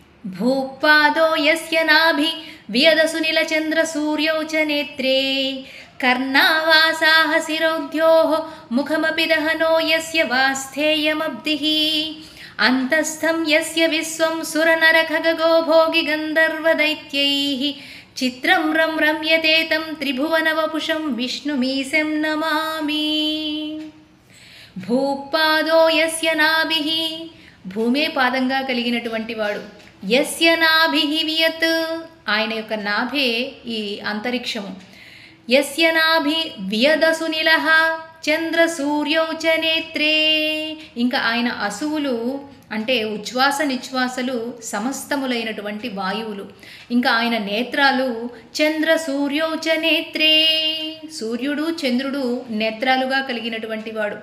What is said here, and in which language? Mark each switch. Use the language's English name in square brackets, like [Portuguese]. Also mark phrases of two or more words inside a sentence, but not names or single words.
[Sanskrit] भूपादो यस्य नाभि वियदसुनीलचन्द्रसूर्यौ च नेत्रे कर्णावासाः शिरोद्योः मुखमपि दहनो यस्य वास्थेयमब्धिः अन्तस्थं यस्य विश्वं सुरनरखगो भोगि गन्धर्वदैत्यैः चित्रं रं रम्यते तं त्रिभुवनवपुषं विष्णुमीशं नमामि। భూపాదో యస్య నాభిః [Telugu] భూమే పాదంగా కలిగినటువంటి వాడు, [Sanskrit] యస్య నాభిః వియత్ [Telugu] ఆయన యొక్క నాభే ఈ అంతరిక్షము, [Sanskrit] యస్య నాభి వియదసునిలః చంద్ర సూర్యౌ చ నేత్రే [Telugu] ఇంకా ఆయన అసువులు అంటే ఉచ్ఛ్వాస నిశ్వాసలు సమస్తములైనటువంటి వాయువులు, ఇంకా ఆయన నేత్రాలు [Sanskrit] చంద్ర సూర్యౌ చ నేత్రే [Telugu] సూర్యుడు చంద్రుడు నేత్రాలుగా కలిగినటువంటి వాడు.